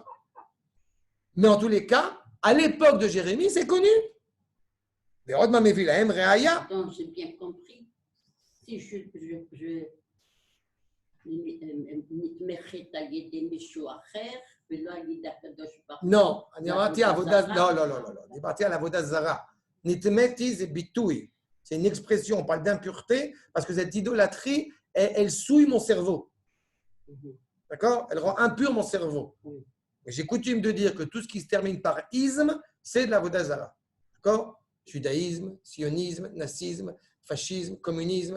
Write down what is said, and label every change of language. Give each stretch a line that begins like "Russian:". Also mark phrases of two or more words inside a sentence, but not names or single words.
French: Mais en tous les cas, à l'époque de Jérémie, c'est connu. Attends, j'ai bien compris. Si je non,
Hebrew: דיברתי על עבודה זרה. נתמתי זה ביטוי,
French: c'est une expression, on parle d'impureté, parce que cette idolâtrie, elle souille mon cerveau. D'accord? Elle rend impur mon cerveau. Et j'ai coutume de dire que tout ce qui se termine par isme, c'est de l'
Hebrew: עבודה זרה.
French: D'accord? Judaïsme, sionisme, nazisme, fascisme, communisme.